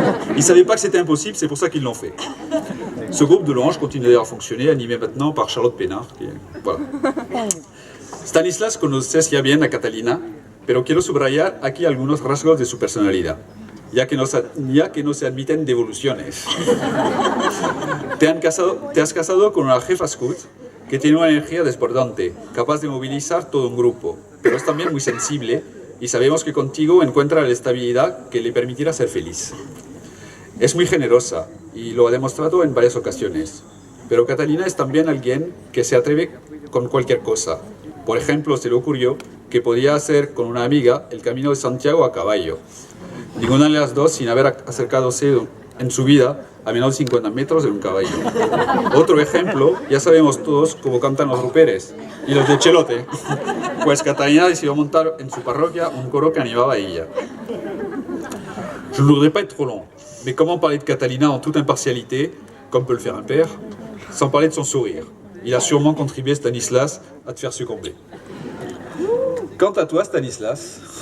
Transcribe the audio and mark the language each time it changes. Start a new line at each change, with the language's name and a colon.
French: Ils ne savaient pas que c'était impossible, c'est pour ça qu'ils l'ont fait. Ce groupe de louanges continue d'ailleurs à fonctionner, animé maintenant par Charlotte Pénard. Voilà.
Spanish: Stanislas conoces ya bien a Catalina, pero quiero subrayar aquí algunos rasgos de su personalidad, ya que no se admiten devoluciones. Te has casado con una jefa scout que tiene una energía desbordante, capaz de movilizar todo un grupo, pero es también muy sensible y sabemos que contigo encuentra la estabilidad que le permitirá ser feliz. Es muy generosa y lo ha demostrado en varias ocasiones, pero Catalina es también alguien que se atreve con cualquier cosa. Por ejemplo, se le ocurrió que podía hacer con una amiga el Camino de Santiago a caballo. Ninguna de las dos sin haber acercadose en su vida a menos de 50 metros de un caballo. Otro ejemplo, ya sabemos todos cómo cantan los gruperes y los de Chelote, pues Catalina decidió montar en su parroquia un coro que animaba a ella.
French: Je ne voudrais pas être trop long, mais comment parler de Catalina en toute impartialité, comme peut le faire un père, sans parler de son sourire? Il a sûrement contribué, Stanislas, à te faire succomber. Quant à toi, Stanislas...